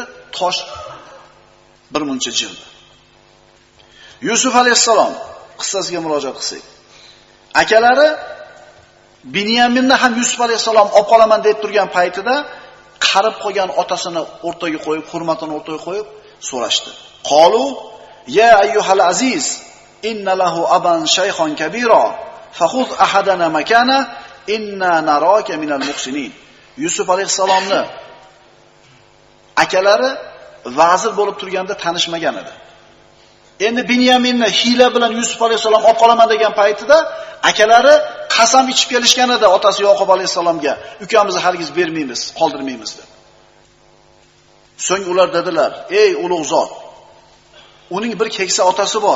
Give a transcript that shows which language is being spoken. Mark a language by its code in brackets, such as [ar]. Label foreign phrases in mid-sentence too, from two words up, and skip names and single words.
[uz] Tosh bir muncha jildi. Yusuf alayhissalom qissasiga murojaat qilsak. Akalari Binyaminni ham Yusuf alayhissalom olib qolaman deb turgan paytida qarib qolgan otasini o'rtaga qo'yib, hurmatini o'rtaga qo'yib so'rashdi. [ar] قالوا يا أيها العزيز إن له أبا شيخا كبيرا فخذ أحدنا مكانه إنا نراك من المحسنين. [uz] Yusuf alayhissalomni akalari vazir bo'lib turganda tanishmagan edi. Endi Binyaminni hiyla bilan Yusuf alayhissalom olib qolaman degan paytida akalari qasam ichib kelishgan edi otasi Yoqub alayhissalomga. Ukamizni hargiz bermaymiz, qoldirmaymiz deb. So'ng ular dedilar: "Ey ulug' zot, uning bir keksa otasi bor.